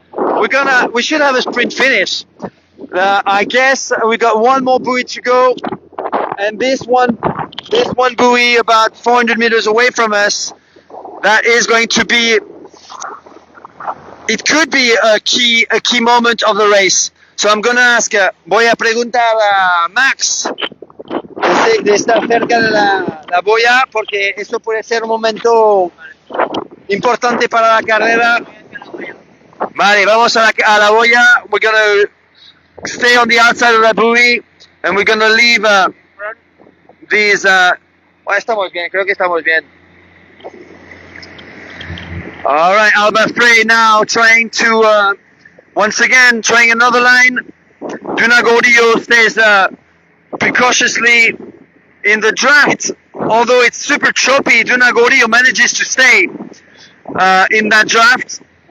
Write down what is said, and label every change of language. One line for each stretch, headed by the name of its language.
English: We should have a sprint finish. I guess we got 1 more buoy to go, and this one buoy about 400 meters away from us, that is going to be, it could be a key moment of the race. So I'm going to ask,
Spanish: voy a preguntar a Max de estar cerca de la boya, porque eso puede ser un momento importante para la carrera. Vale, vamos a la boya.
English: We're going to stay on the outside of the buoy, and we're going to leave these.
Spanish: Estamos bien, creo que estamos bien.
English: All right, Alba Frey now trying to once again trying another line. Duna Gordillo stays precautiously in the draft. Although it's super choppy, Duna Gordillo manages to stay in that draft.